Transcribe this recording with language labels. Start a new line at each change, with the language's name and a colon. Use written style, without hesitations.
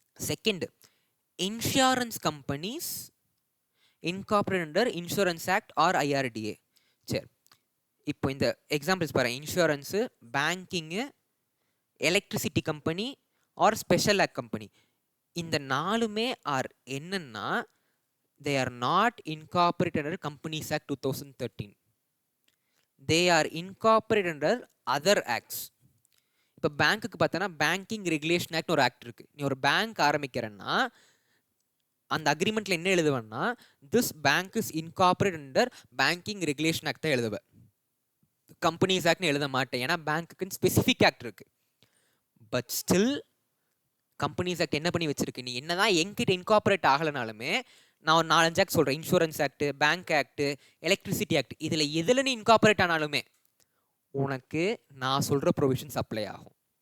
English: Second, insurance companies incorporate under insurance act or IRDA.
Tamil: சரி, இப்போ இந்த எக்ஸாம்பிள்ஸ் பாரு, insurance, banking, electricity company are special act company. இந்த 4மே R என்னன்னா
English: they are not incorporated under Companies Act 2013. they are incorporated under other acts.
Tamil: இப்போ பேங்க்குக்கு பார்த்தோன்னா banking regulation ஆக்ட்னு ஒரு ஆக்ட் இருக்குது. நீ ஒரு பேங்க் ஆரம்பிக்கிறன்னா அந்த அக்ரிமெண்ட்டில் என்ன எழுதுவேன்னா
English: this bank is incorporate under banking regulation act
Tamil: தான் எழுதுவேன், கம்பெனிஸ் ஆக்ட்னு எழுத மாட்டேன். ஏன்னா பேங்க்குன்னு ஸ்பெசிஃபிக் ஆக்ட் இருக்குது. பட் ஸ்டில் கம்பெனிஸ் ஆக்ட் என்ன பண்ணி வச்சிருக்கு, நீ என்னதான் என்கிட்ட இன்கார்பரேட் ஆகலைனாலுமே நான் ஒரு 4-5 ஆக்ட் சொல்கிறேன், insurance act, bank act, electricity act, இதில் நீ இன்கார்பரேட் ஆனாலுமே உனக்கு நான் சொல்கிற ப்ரொவிஷன்ஸ் அப்ளை ஆகும்.